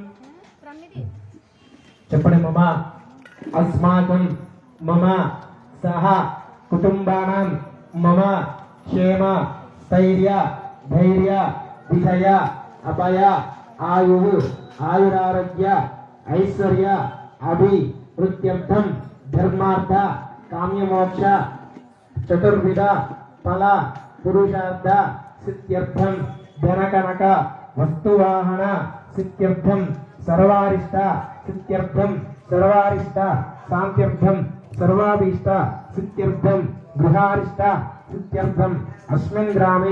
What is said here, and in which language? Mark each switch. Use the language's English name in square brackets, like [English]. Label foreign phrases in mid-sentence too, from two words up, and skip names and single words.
[Sanskrit] చెప్పండి మమ अस्माकं मम सह कुटुंबानां मम क्षेम स्थैर्य धैर्य विजय अभय आयुः आयुरारोग्य ऐश्वर्य अभिवृद्ध्यर्थं ధర్మార్థ కామ్యమోక్ష చతుర్విధ ఫల పురుషార్థ సిద్ధ్యర్థం ధనకనక వస్తువాహన సిద్ధ్యర్థం సర్వారిష్ట సిద్ధ్యర్థం సర్వారిష్ట శాంత్యర్థం సర్వాభీష్ట సిద్ధ్యర్థం గృహారిష్ట సిద్ధ్యర్థం అస్మిన్ గ్రామే